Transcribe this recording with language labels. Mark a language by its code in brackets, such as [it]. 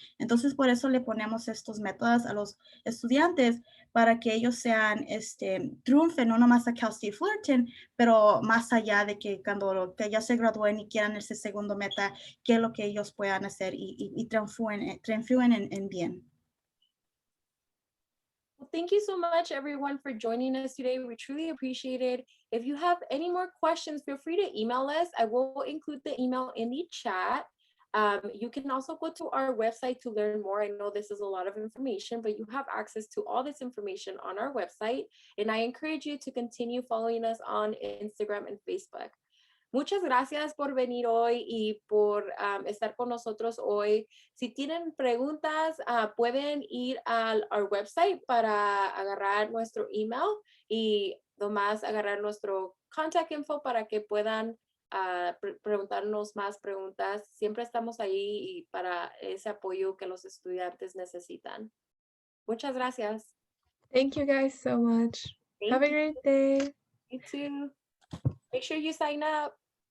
[es] Entonces, por eso le ponemos estos métodos a los estudiantes para que ellos sean, triunfen, no nomás a Cal State Fullerton, pero más allá de que cuando que ya se gradúen y quieran ese segundo meta, qué es lo que ellos puedan hacer y triunfen en bien. [en] Well, thank you so much, everyone, for joining us today. We truly appreciate it. If you have any more questions, feel free to email us. I will include the email in the chat. You can also go to our website to learn more. I know this is a lot of information, but you have access to all this information on our website. And I encourage you to continue following us on Instagram and Facebook. [es] Muchas gracias por venir hoy y por estar con nosotros hoy. Si tienen preguntas, pueden ir al [en] our website [es] para agarrar nuestro email y nomás agarrar nuestro [en] contact info [es] para que puedan preguntarnos más preguntas. Siempre estamos ahí y para ese apoyo que los estudiantes necesitan. Muchas gracias. [en] Thank you guys so much. Have a Thank you. great day. You too. Make sure you sign up.